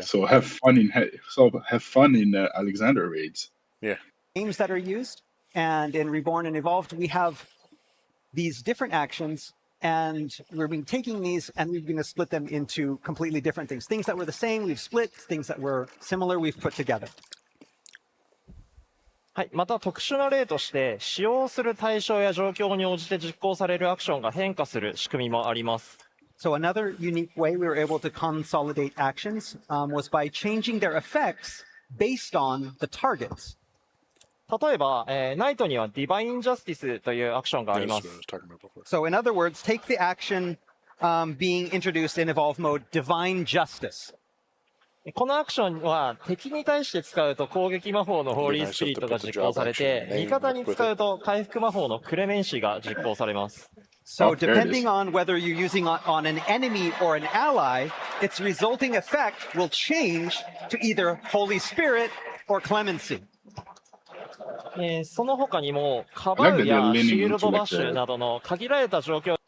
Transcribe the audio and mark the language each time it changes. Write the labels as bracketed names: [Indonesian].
[English] So have fun in Alexander raids. Yeah. Names that are used, and in Reborn and Evolved, we have these different actions, and we've been taking these and we're going to split them into completely different things. Things that were the same, we've split. Things that were similar, we've put together. [Japanese] はい、また特殊な例として使用する対象や状況に応じて実行されるアクションが変化する仕組みもあります。 [English] So another unique way we were able to consolidate actions was by changing their effects based on the targets. [Japanese] 例えば、ナイトにはディバインジャスティスというアクションがあります。 [English] So in other words, take the action being introduced in Evolve mode, Divine Justice. [Japanese] このアクションは敵に対して使うと攻撃魔法のホーリースピリットが実行されて、味方に使うと回復魔法のクレメンシーが実行されます。 [English] So depending on whether you're using on an enemy or an ally, its resulting effect will change to either Holy Spirit or Clemency. [Japanese] その他にもカバウやシールドバッシュなどの限られた状況